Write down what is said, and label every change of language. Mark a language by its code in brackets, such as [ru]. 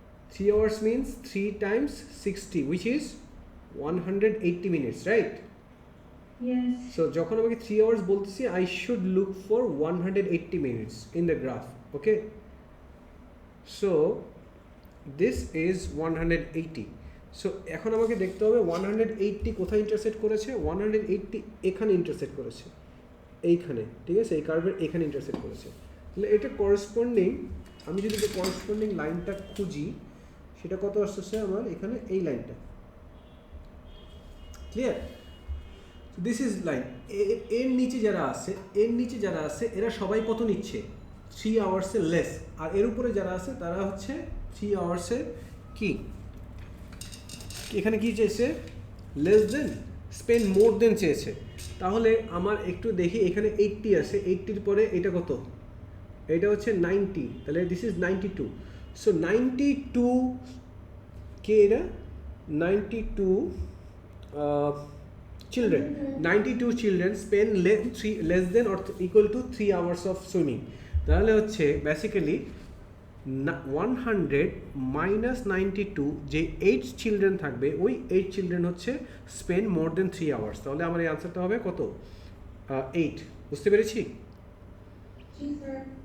[en] 3 hours means 3 times 60, which is 180 minutes, right? Yes. So [bn] যখন আমাকে [en] 3 hours বলতেছি, I should look for 180 minutes in the graph, okay? So this is 180. [bn] So এখন আমাকে দেখতে হবে 180 কোথায় ইন্টারসেক্ট করেছে? 180 এখানে ইন্টারসেক্ট করেছে, এইখানে। ঠিক আছে, এই কার্ভের এখানে ইন্টারসেক্ট করেছে। তাহলে এটা করসপন্ডিং, আমি যদি এটা করসপন্ডিং লাইনটা খুঁজি, সেটা কত আসছে আমার এখানে? এই লাইনটা। ক্লিয়ার? [en] This is line. [bn] এর নিচে যারা আছে এরা সবাই কত নিচ্ছে? 3 আওয়ার্সের লেস। আর এর উপরে যারা আছে তারা হচ্ছে 3 আওয়ার্সের কি, এখানে কি চেয়েছে? [en] less than, spend more than [bn] চেয়েছে। তাহলে আমার একটু দেখি, এখানে 80 আছে, 80-র পরে এটা কত? এটা হচ্ছে 90, তাহলে [en] This is 92। [bn] সো 92 কে এরা [en] 92 children, 92 children spend less than or equal to 3 hours of swimming. [bn] তাহলে হচ্ছে বেসিক্যালি 100 minus 92, যে 8 চিলড্রেন থাকবে, ওই 8 চিলড্রেন হচ্ছে [en] Spend more than 3 hours। [bn] তাহলে আমার এই আনসারটা হবে কত? 8। বুঝতে পেরেছি? जी सर।